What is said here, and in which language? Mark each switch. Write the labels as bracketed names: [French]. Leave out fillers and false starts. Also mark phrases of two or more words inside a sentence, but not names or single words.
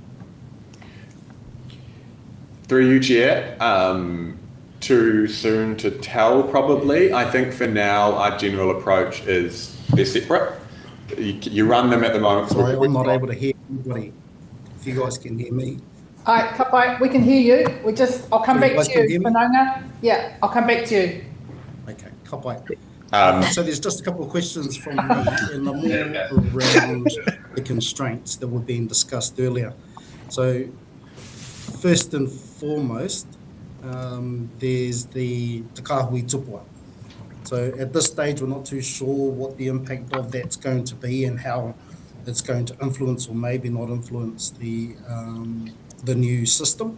[English] Through you, Chair. Too soon to tell, probably. I think for now, our general approach is they're separate. You run them at the moment. Sorry, I'm not able to hear anybody. If you guys can hear me. All right, [Māori] ka pai, [English] we can hear you. I'll come back to you, Whananga. Yeah, I'll come back to you. Okay, [Māori] ka pai. [English] So there's just a couple of questions from me, and the more around the constraints that were being discussed earlier. So first and foremost, there's the Te Kāhui Tupua. So at this stage, we're not too sure what the impact of that's going to be and how it's going to influence or maybe not influence the new system.